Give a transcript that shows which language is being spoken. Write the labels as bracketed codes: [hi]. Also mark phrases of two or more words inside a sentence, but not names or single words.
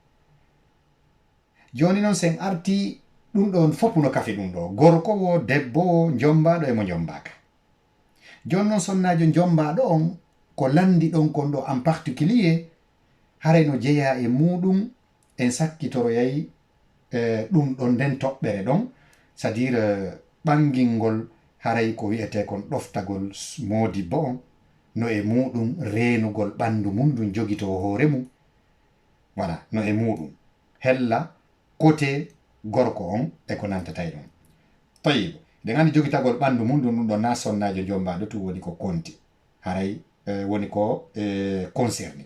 [ff] Joni noon sen arti ɗum ɗon fof no kafi ɗum ɗo gorko wo debbo wo jombaɗo emo jombaka. Joni noon sonnajo jombaɗo on ko landi ɗon kon ɗo [fr] en particulier [ff] haray no jeeya e muɗum en sakkitoroyayi ɗum ɗon nden toɓɓere ɗon [fr] c'est à dire [ff] ɓangingol haray ko wiyete kon ɗoftagol modi bo on no e muɗum renugol ɓandu mum ɗum jogito hoore mum voilà no e muɗum hella côté gorko on e ko nantata ɗum tayib nde gandi jogitagol ɓandu mum ɗum ɗo na sonnajo jombaɗo tu woni ko konti haray woni ko concerné.